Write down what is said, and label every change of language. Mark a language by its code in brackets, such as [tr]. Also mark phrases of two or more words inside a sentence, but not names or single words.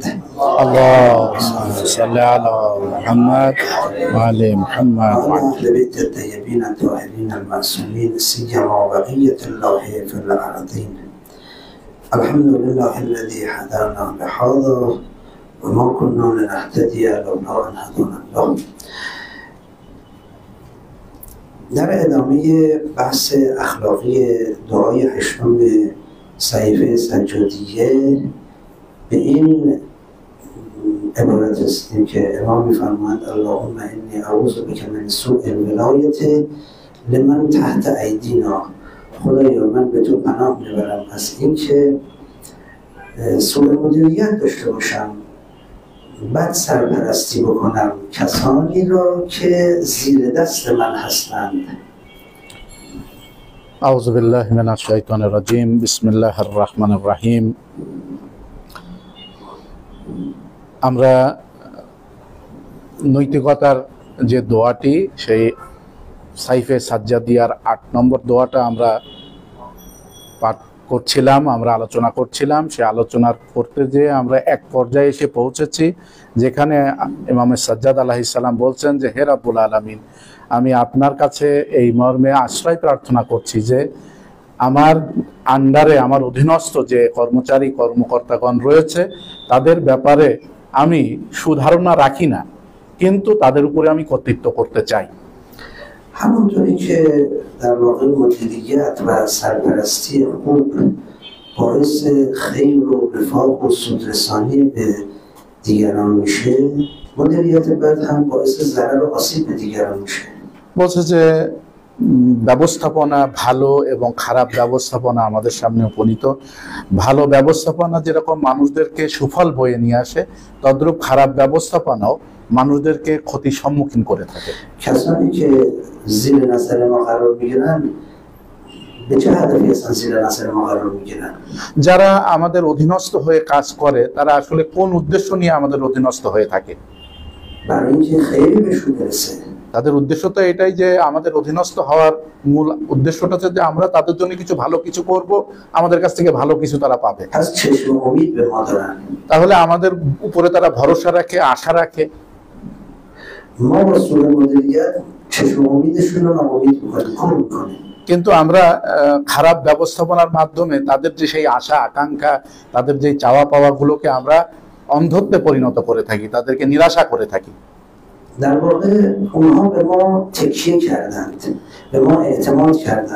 [ar] اللهم صل على محمد وعلى محمد وعلى أهل بيت الطيبين الطاهرين المعصومين سيما بقية الله في الأرضين. الحمد لله الذي هدانا لهذا وما كنا لنهتدي لولا أن هدانا الله. [fa] در ادامه بحث اخلاقی دعای هشتم صحیفه سجادیه به این عبارت رسیدیم که امام می‌فرمایند [ar] اللهم انی اعوذ بک من سوء الولایة لمن تحت ایدینا. [fa] خدایا من به تو پناه میبرم از این که سوء مدیریت داشته باشم، بد سرپرستی بکنم کسانی را که زیر دست من هستند. [ar] أعوذ بالله من الشيطان الرجيم بسم الله الرحمن الرحيم. [bn] আমরা নৈতিকতার যে দোয়াটি সেই সাইফে সাজ্জাদিয়ার ৮ নম্বর দোয়াটা আমরা পাঠ করছিলাম, আমরা আলোচনা করছিলাম। সে আলোচনার করতে যেয়ে আমরা এক পর্যায়ে এসে পৌঁছেছি যেখানে ইমাম সাজ্জাদ [ar] عليه السلام [bn] বলছেন যে হে [ar] رب العالمين, [bn] আমি আপনার কাছে এই মর্মে আশ্রয় প্রার্থনা করছি যে আমার আন্ডারে আমার অধীনস্থ যে কর্মচারী কর্মকর্তাগণ রয়েছে তাদের ব্যাপারে আমি সুধারণা রাখি না, কিন্তু তাদের উপরে আমি কর্তৃত্ব করতে চাই। [fa] همونطوری که در واقع مدیریت و سرپرستی خوب باعث خیر و وفاق و سودرسانی به دیگران میشه، مدیریت بد هم باعث ضرر و آسیب به دیگران میشه. [bn] বলছে যে ব্যবস্থাপনা ভালো এবং খারাপ ব্যবস্থাপনা আমাদের সামনে উপনীত। ভালো ব্যবস্থাপনা যেরকম মানুষদেরকে সুফল বয়ে নিয়ে আসে, তদ্রূপ খারাপ ব্যবস্থাপনাও মানুষদেরকে ক্ষতির সম্মুখীন করে থাকে। [fa] کسانی که زیر نظر ما قرار میگیرن به چه هدفی اصلا زیر نظر ما قرار میگیرن؟ [bn] যারা আমাদের অধীনস্থ হয়ে কাজ করে তারা আসলে কোন উদ্দেশ্য নিয়ে আমাদের অধীনস্থ হয়ে থাকে? [fa] برای اینکه خیری بهشون برسه. [bn] তাদের উদ্দেশ্য তো এটাই যে আমাদের অধীনস্থ হওয়ার মূল উদ্দেশ্যটা হচ্ছে যে আমরা তাদের জন্য কিছু ভালো কিছু করব, আমাদের কাছ থেকে ভালো কিছু তারা পাবে। [fa] از چشم امید به ما دارن. [bn] তাহলে আমাদের উপরে তারা ভরসা রাখে, আশা রাখে। [fa] ما با سوء مدیریت چشم امیدشون رو ناامید میکنیم، کور میکنیم. [bn] কিন্তু আমরা খারাপ ব্যবস্থাপনার মাধ্যমে তাদের যে সেই আশা আকাঙ্ক্ষা, তাদের যে চাওয়া পাওয়াগুলোকে আমরা অন্ধত্বে পরিণত করে থাকি, তাদেরকে নিরাশা করে থাকি। [fa] در واقع اونها به ما تکیه کردند، به ما اعتماد کردند.